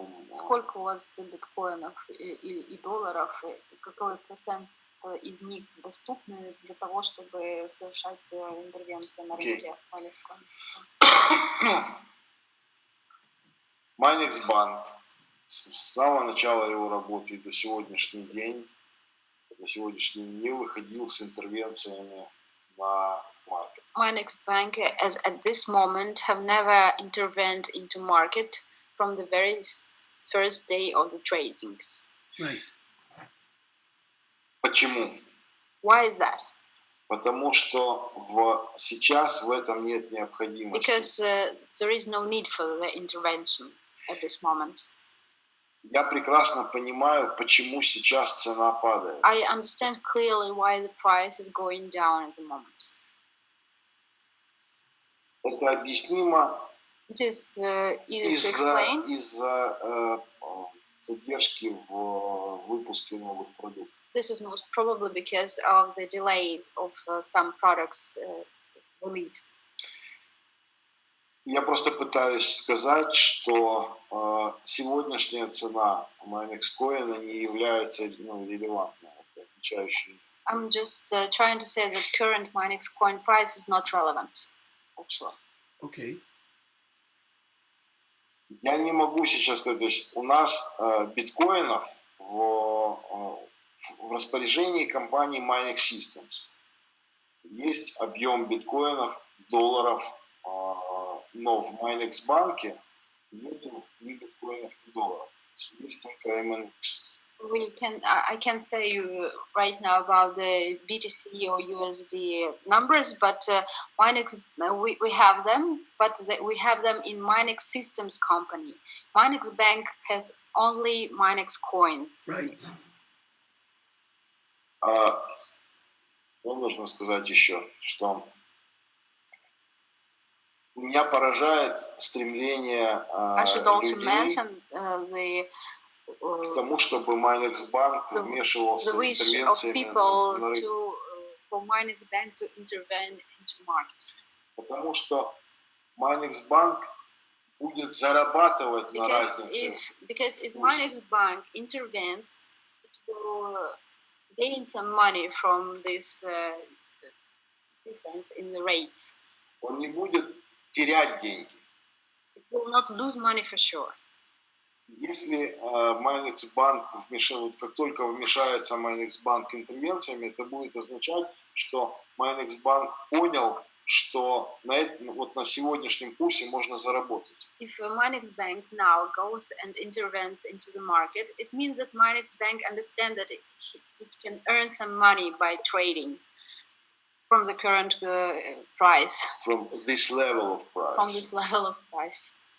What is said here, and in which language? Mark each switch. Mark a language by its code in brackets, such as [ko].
[ru] Сколько у вас биткоинов и долларов, и какой процент из них доступны для того, чтобы совершать интервенции на рынке Minexcoin? MinexBank с самого начала его работы до сегодняшний день, не выходил с интервенциями на маркет. [en] MinexBank, as at this moment, have never intervened into market from the very first day of the tradings. Right. [ru] Почему? [en] Why is that? [ru] Потому что сейчас в этом нет необходимости. [en] Because there is no need for the intervention at this moment. [ru] Я прекрасно понимаю, почему сейчас цена падает. [en] I understand clearly why the price is going down at the moment. [ru] Это объяснимо [en] It is easy to explain. [ru] Из-за задержки в выпуске новых продуктов. [en] This is most probably because of the delay of some products release. [ru] Я просто пытаюсь сказать, что сегодняшняя цена Minexcoin не является релевантной, отвечающей. [en] I'm just trying to say that current Minexcoin price is not relevant, actually. Okay. [ru] Я не могу сейчас сказать, то есть у нас биткоинов в распоряжении компании MinexSystems есть объем биткоинов, долларов, но в MinexBank нет ни биткоинов, ни долларов. Есть только MNX. [en] I can say you right now about the BTC or USD numbers, but Minex we have them, but we have them in MinexSystems company. MinexBank has only Minexcoins. Right. [ru] Нужно сказать еще, что меня поражает стремление людей к тому, чтобы MinexBank вмешивался в интервенциями на рынке. [en] For MinexBank to intervene into market. [ru] Потому что MinexBank будет зарабатывать на разнице. [en] Because if MinexBank intervenes, it will gain some money from this difference in the rates. [ru] Он не будет терять деньги. [en] It will not lose money for sure. [ru] Если MinexBank как только вмешается MinexBank интервенциями, это будет означать, что MinexBank понял, что вот на сегодняшнем курсе можно заработать. [en] If a Minex Bank now goes and intervenes into the market, it means that Minex Bank understands that it can earn some money by trading from the current price. From this level of price. From this level of price.